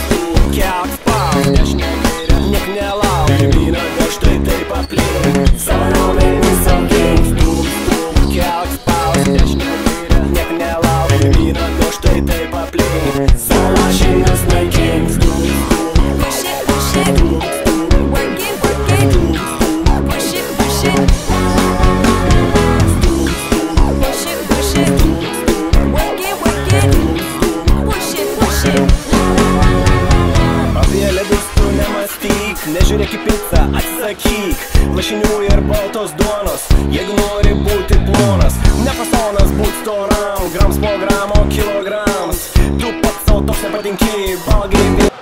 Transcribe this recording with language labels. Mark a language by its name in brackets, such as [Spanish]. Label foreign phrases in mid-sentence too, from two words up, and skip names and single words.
[Lithuanian] Kelk spaus, dešinė kairė, niek nelauk. Pirmyn atgal štai taip aplink, savo raumenis augink. Kelk spaus, dešinė kairė, niek nelauk. Pirmyn atgal štai taip aplink, savo lašinius naikink. [English] Push it, push it, work it, work it. Push it, push it, push it, push it, work it, work it. Push it, push it. [Lithuanian] Apie ledus tu nemastyk, nežiūrėk į pizzą, atsisakyk lašinių ir baltos duonos, jeigu nori būti plonas. Ne fasonas būt storam, grams po gramo kilograms. Tu pats sau toks nepatinki, valgai